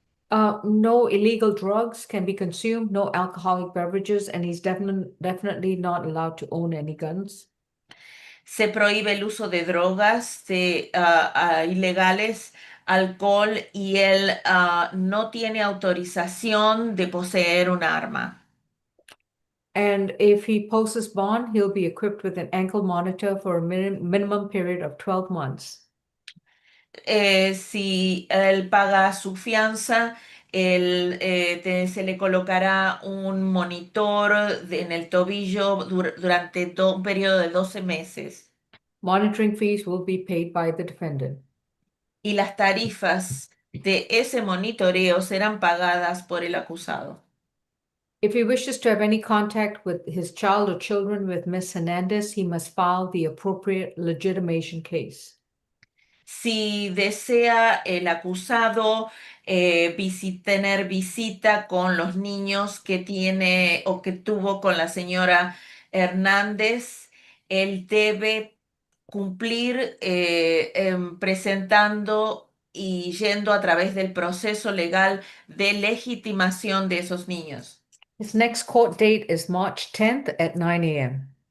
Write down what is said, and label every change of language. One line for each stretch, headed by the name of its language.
English: No illegal drugs can be consumed, no alcoholic beverages, and he's definitely not allowed to own any guns.
Spanish: Se prohíbe el uso de drogas ilegales, alcohol y él no tiene autorización de poseer un arma.
English: And if he posts bond, he'll be equipped with an ankle monitor for a minimum period of 12 months.
Spanish: Si él paga su fianza, se le colocará un monitor en el tobillo durante un periodo de 12 meses.
English: Monitoring fees will be paid by the defendant.
Spanish: Y las tarifas de ese monitoreo serán pagadas por el acusado.
English: If he wishes to have any contact with his child or children with Miss Hernandez, he must file the appropriate legitimation case.
Spanish: Si desea el acusado tener visita con los niños que tiene o que tuvo con la señora Hernández, él debe cumplir presentando y yendo a través del proceso legal de legitimación de esos niños.
English: His next court date is March 10th at 9 a.m.